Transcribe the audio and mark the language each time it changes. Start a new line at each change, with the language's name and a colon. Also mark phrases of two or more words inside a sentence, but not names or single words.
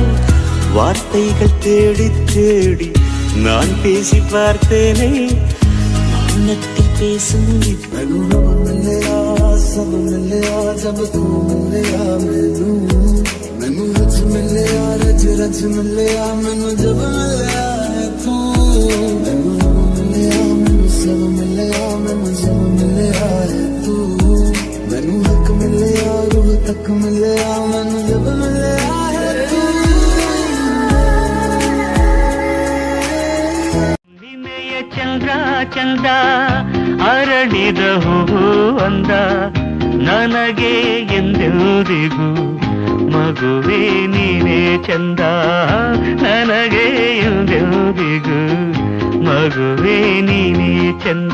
Tamil: வார்த்தைகள் தேடி தேடி நான் பேசி பார்த்தேனே, மௌனத்தில் பேசும்
Punjabi: ਸਬ ਮਿਲਿਆ ਜਬ ਤੂ ਮਿਲਿਆ ਮੈਨੂ ਰਜ ਮਿਲਿਆ ਰਜ ਰਜ ਮਿਲਿਆ ਮੈਨੂ ਜਬ ਮਿਲਿਆ ਹੈ ਤੂ ਮੈਨੂ ਮਿਲਿਆ ਮੈਨੂ ਸਬ ਮਿਲਿਆ ਮੈਨੂ ਜਬ ਮਿਲਿਆ ਹੈ ਤੂ ਮੈਨੂ ਹਕ ਮਿਲਿਆ ਰੂਹ ਤਕ ਮਿਲਿਆ ਮੈਨੂ ਜਬ ਮਿਲਿਆ ਹੈ ਤੂ.
Kannada: ನಿನ್ನೆಯ ಚಂದ್ರ ಚಂದ ಅರಳಿದ ಹೂವು ಅಂದ ನನಗೆ ಎಂದೆಂದಿಗೂ ಮಗುವೇ ನೀನೇ ಚಂದ, ನನಗೆ ಎಂದೆಂದಿಗೂ ಮಗುವೇ ನೀನೇ ಚಂದ.